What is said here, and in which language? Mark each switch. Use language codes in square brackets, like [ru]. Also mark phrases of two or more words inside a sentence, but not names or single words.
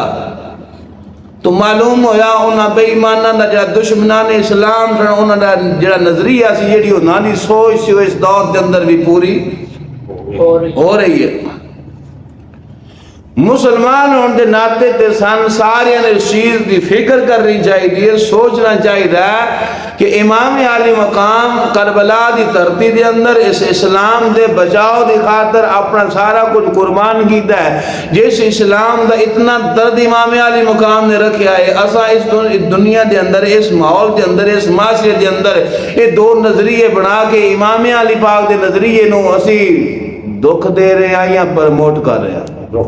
[pa] تو معلوم ہویا انہاں بے ایمانہ دا جڑا دشمنان اسلام سن، انہاں دا جڑا نظریہ سی، جڑی انہاں دی سوچ سی، اس دور دے اندر بھی پوری ہو رہی ہے۔ مسلمان ہونے دے ناتے تے سن سارے نے اس چیز دی فکر کرنی چاہیے، سوچنا چاہیے کہ امام علی مقام کربلا دی دھرتی دے اندر اس اسلام دے بچاؤ دی خاطر اپنا سارا کچھ قربان کیتا ہے۔ جس اسلام دا اتنا درد امام علی مقام نے رکھا ہے، اسا اس دنیا دے اندر، اس ماحول دے اندر، اس معاشرے دے اندر یہ دو نظریے بنا کے امام علی پاک دے نظریے نو اسی دکھ دے رہے ہیں یا پرموٹ کر رہے ہیں۔